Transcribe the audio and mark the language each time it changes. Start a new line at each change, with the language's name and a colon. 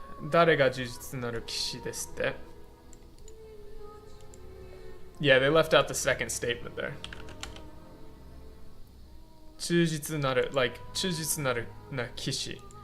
Japanese: 誰が忠実なる騎士ですって?
English: Yeah, they left out the second statement there.
Japanese: 忠実なる,
English: like,
Japanese: 忠実なるな騎士.